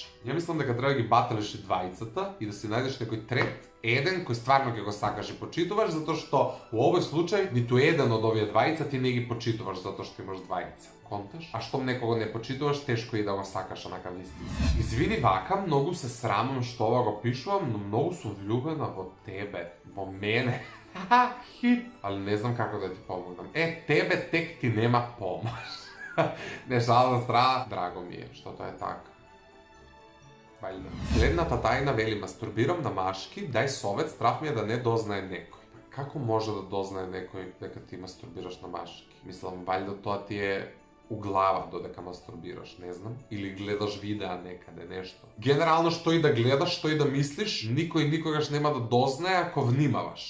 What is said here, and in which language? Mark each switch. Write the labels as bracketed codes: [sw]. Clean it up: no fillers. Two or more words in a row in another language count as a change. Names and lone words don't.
[mk] Ја мислам дека треба да ги баталиш и двајцата и да си најдеш некој трет, еден кој стварно ќе го сакаш и почитуваш, затоа што во овој случај ниту еден од овие двајца ти не ги почитуваш затоа што имаш двајца. Конташ? А штом некого не почитуваш, тешко и да го сакаш онака вистински. Извини вака, многу се срамам што ова го пишувам, но многу сум влюбена во тебе, во мене. Хит. [sr] Ali ne znam kako da ti pomognem. Tebe tek ti nema pomoć. Ne, šalna strana. Drago mi je što to je tako. Valjda. [mk] Следната тајна вели, мастурбирам на машки, дај совет, страх ми е да не дознае некој. Како може да дознае некој дека ти мастурбираш на машки? Мислам, валјда тоа ти е у глава додека мастурбираш, не знам, или гледаш видеа некаде, нешто. Генерално, што и да гледаш, што и да мислиш, никој никогаш нема да дознае ако внимаваш.